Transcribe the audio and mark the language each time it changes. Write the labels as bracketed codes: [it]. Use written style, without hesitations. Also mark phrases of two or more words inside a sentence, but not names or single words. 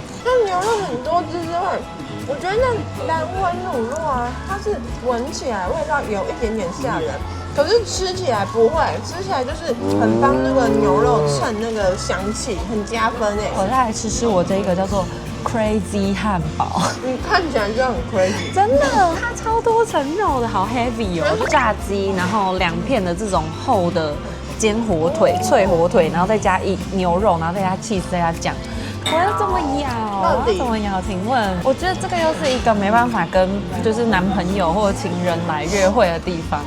[zh] 它牛肉很多汁之外，我覺得那藍紋乳酪啊，它是聞起來味道有一點點嚇人。可是吃起來不會，吃起來就是很幫那個牛肉襯那個香氣，很加分哎。我再來吃我這個叫做 Crazy 漢堡，你看起來就很 crazy，真的，它超多層肉的，好 heavy 哦。炸雞，然後2片的這種厚的煎火腿、脆火腿，然後再加牛肉，然後再加 cheese， 再加醬。我要這麼咬，怎麼咬？請問，我覺得這個又是一個沒辦法跟就是男朋友或者情人來約會的地方，